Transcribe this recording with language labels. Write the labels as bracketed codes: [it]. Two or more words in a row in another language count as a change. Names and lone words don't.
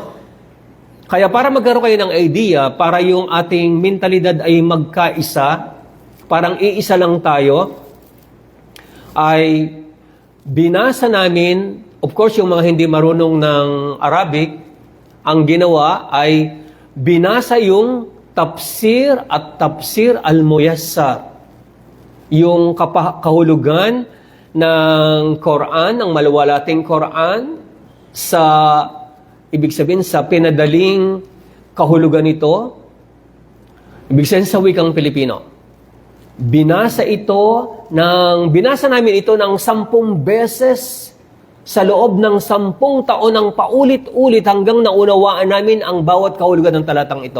[tl] Kaya para magkaroon kayo ng idea, para yung ating mentalidad ay magkaisa, parang iisa lang tayo, ay binasa namin, [en] of course [tl] yung mga hindi marunong ng Arabic, ang ginawa ay binasa yung tafsir at tafsir al-muyassar. Yung kahulugan ng Quran, ng maluwalating Quran, sa, ibig sabihin, sa pinadaling kahulugan nito, ibig sabihin sa wikang Pilipino. Binasa namin ito ng 10 beses sa loob ng 10 taon ng paulit-ulit hanggang naunawaan namin ang bawat kahulugan ng talatang ito.